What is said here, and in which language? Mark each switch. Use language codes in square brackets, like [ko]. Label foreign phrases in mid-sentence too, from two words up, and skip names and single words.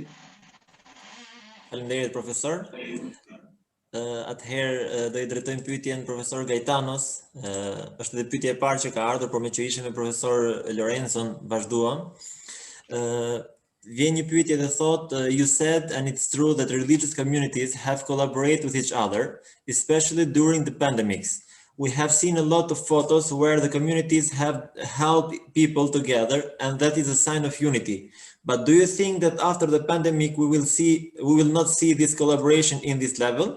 [sq] Faleminderit profesor. Atëherë do I drejtojmë pyetjen profesor Gajtanos. Është edhe pyetja e parë që ka ardhur, por me që ishim me profesor Lorenzon vazhduam. Vjen një pyetje dhe thotë, [en] you said and it's true that religious communities have collaborated with each other, especially during the pandemics. We have seen a lot of photos where the communities have helped people together, and that is a sign of unity. But do you think that after the pandemic we will not see this collaboration in this level?